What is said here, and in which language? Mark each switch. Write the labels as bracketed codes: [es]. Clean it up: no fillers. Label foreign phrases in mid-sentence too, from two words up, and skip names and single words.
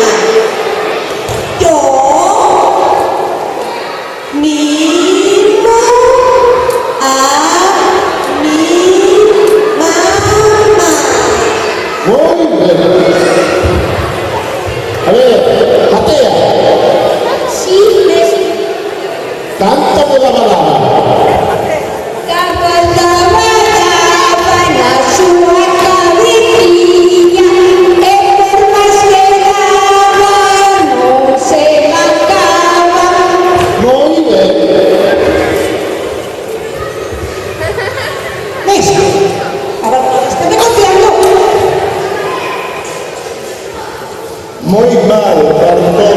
[es] Yo mimo a mi mamá. Muy bien. A ver, Matea, [gl] Sí, mestre. [es] cántame la balada. [gl] Na súa cabecilla, e por máis que daba, non se marcaba. [es] Muy bien. Mestre, ahora está negociando. Muy mal, Bartol.